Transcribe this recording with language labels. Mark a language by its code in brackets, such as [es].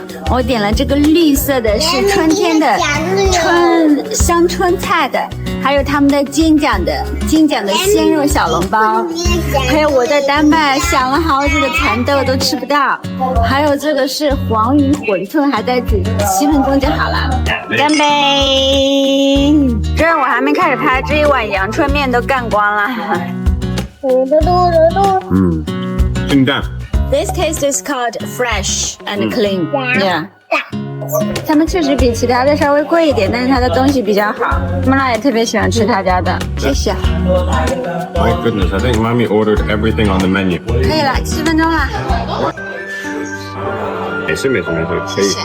[zh] 我点了这个绿色的，是春天的香春菜的，还有他们的金奖的鲜肉小笼包，还有我在丹麦想了好久的蚕豆都吃不到，还有这个是黄鱼馄饨，还在煮，7分钟就好了。干杯！这我还没开始拍，这一碗阳春面都干光了。清淡。 [en] This taste is called fresh and clean. Yeah. [zh] 他们确实比其他的稍微贵一点，但是它的东西比较好。妈妈也特别喜欢吃他家的，谢谢。 [en] My goodness, I think Mommy ordered everything on the menu. [zh] 可以了，7分钟了。没事没事没事，可以。